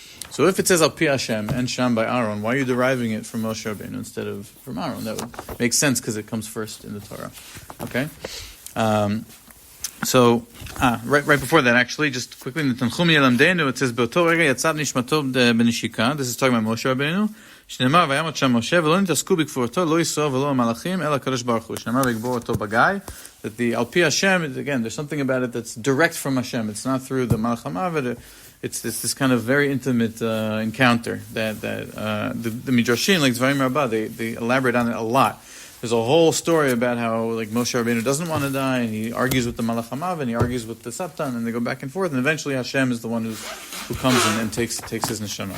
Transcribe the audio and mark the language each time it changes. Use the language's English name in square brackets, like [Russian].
[English] So if it says Al Pi Hashem and Sham by Aaron, why are you deriving it from Moshe Rabbeinu instead of from Aaron? That would make sense because it comes first in the Torah. Okay? So, right before that, actually, just quickly, in the Tanchumi Elamdeinu, it says, [Hebrew] Be'oto rega yatzat nishmato b'neshika. [English] This is talking about Moshe Rabbeinu. [Hebrew] שנאמר וימות שם משה ולא נתעסקו בקבורתו לא יסוע ולא המלאכים אלא הקדוש ברוך הוא. שנאמר ויקבור אותו בגיא. [English] That the Al Pi Hashem, again, there's something about it that's direct from Hashem. It's not through the Malach HaMavet. It's this kind of very intimate encounter that the Midrashim, like Dvarim Rabbah, they elaborate on it a lot. There's a whole story about how like Moshe Rabbeinu doesn't want to die, and he argues with the Malach HaMavet, and he argues with the Satan, and they go back and forth, and eventually Hashem is the one who comes in and takes his neshama.